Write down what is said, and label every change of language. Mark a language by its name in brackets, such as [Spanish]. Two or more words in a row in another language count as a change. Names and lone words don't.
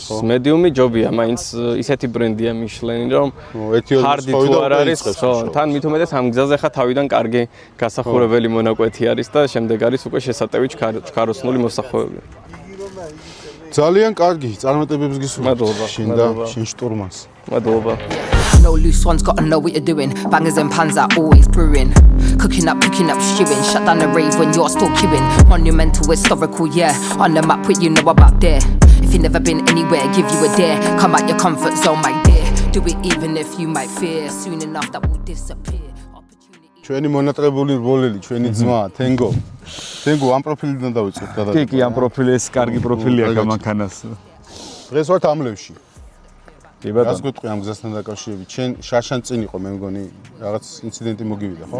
[Georgian] მედიუმი ჯობია, მაინც ისეთი ბრენდია მიშლენი, რომ ჰარდი თუ არ არის, ხო, თან მით უმეტეს ამ გზაზე ხა თავიდან კარგი გასახურებელი მონაკვეთი არის და შემდეგ არის უკვე შესატევი ჩქაროსნული მოსახვევები. ძალიან კარგი, წარმატებებს გისურვებ. მადლობა. შენ და შენ შტურმანს. მადლობა. [English] No loose ones, gotta know what you're doing. Bangers and pans are always brewing. Cooking up, stewing. Shut down the rave when you're still queuing. Monumental, historical, yeah. On the map, what you know about there. If you've never been anywhere, give you a dare. Come out your comfort zone, my dear. Do it even if you might fear. Soon enough, that will disappear. [Georgian] ჩვენი მონატრებული რბოლელი, ჩვენი ძმა, თენგო. თენგო ამ პროფილიდან დავიწყოთ გადაგა. კი, ამ პროფილი ეს კარგი პროფილია გამანქანას. დღეს ვართ ამლევში. კი ბატონო. რას გეტყვი ამ გზასთან დაკავშირებით? შენ შარშან წინ იყო, მე მგონი, რაღაც ინციდენტი მოგივიდა, ხო?